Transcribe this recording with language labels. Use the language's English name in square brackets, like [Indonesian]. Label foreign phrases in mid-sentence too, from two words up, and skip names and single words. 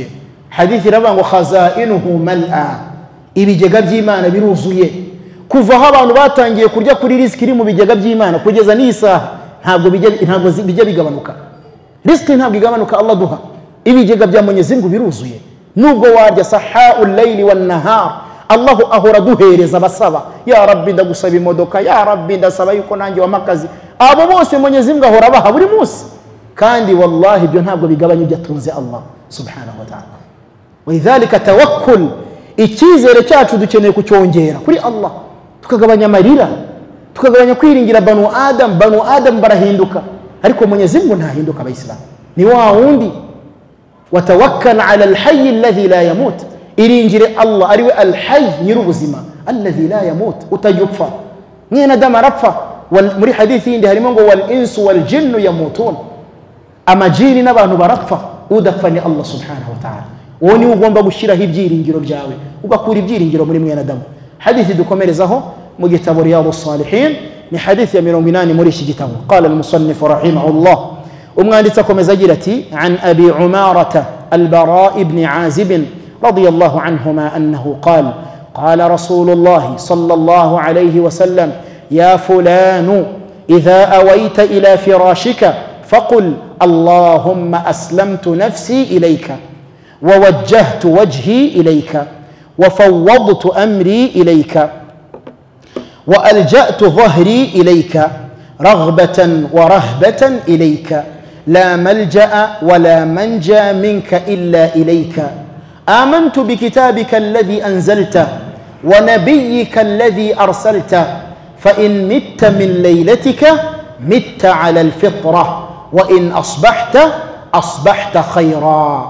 [Kinyarwanda] Hadithi iravuga ngo [Arabic] خزائنه ملأى, [Kinyarwanda] ibigega by'Imana biruzuye. Kuva aho abantu batangiye kurya kuri riziki iri mu bigega by'Imana kugeza n'isaha, ntabwo bijya bigabanuka. Riziki ntabwo igabanuka Allah duha. Ibigega bya Mwenyezi Mungu biruzuye. Nubwo warya [Arabic] سحاء الليل والنهار, [Kinyarwanda] Allah ahora duhereza basaba, [Arabic] يا ربي [Kinyarwanda] ndagusaba imodoka, [Arabic] يا ربي [Kinyarwanda] ndasaba yuko nanjye wamakazi. Abo bose Mwenyezi Mungu ahora baha buri munsi. Kandi wallahi ibyo ntabwo bigabanya ibyo atunze Allah [Arabic] سبحانه وتعالى. ولذلك توكل, [Kinyarwanda] icyizere cyacu dukeneye kucyongera kuri Allah, tukagabanya amarira, tukagabanya kwiringira [Arabic] بنو آدم [Kinyarwanda] barahinduka, ariko Mwenyezi Mungu ntahinduka. Abayisilamu ni wa wundi, [Arabic] وتوكل على الحي الذي لا يموت, [Kinyarwanda] iringire Allah ariwe alhayy nyirubuzima, [Arabic] الذي لا يموت, [Kinyarwanda] utajupfa. Mwene Adam arapfa. Muri hadithi indi harimo ngo [Arabic] والإنس والجن يموتون, [Kinyarwanda] amajini n'abantu barapfa, udapfa ni Allah [Arabic] سبحانه وتعالى. [Kinyarwanda] Uwo ni ugomba gushyiraho ibyiringiro byawe, ugakura ibyiringiro muri mwene Adamu. Hadithi dukomerezaho mu gitabo Riyadus Salihin, ni hadithi ya 80 muri iki gitabo. [Arabic] قال المصنف رحمه الله, [Kinyarwanda] umwanditsi akomeza agira ati [Arabic] عن أبي عمارة البراء بن عازب رضي الله عنهما أنه قال قال رسول الله صلى الله عليه وسلم يا فلان إذا أويت إلى فراشك فقل اللهم أسلمت نفسي إليك ووجهت وجهي إليك وفوضت أمري إليك وألجأت ظهري إليك رغبة ورهبة إليك لا ملجأ ولا منجى منك إلا إليك آمنت بكتابك الذي أنزلت ونبيك الذي أرسلت فإن مت من ليلتك مت على الفطرة وإن أصبحت خيرا.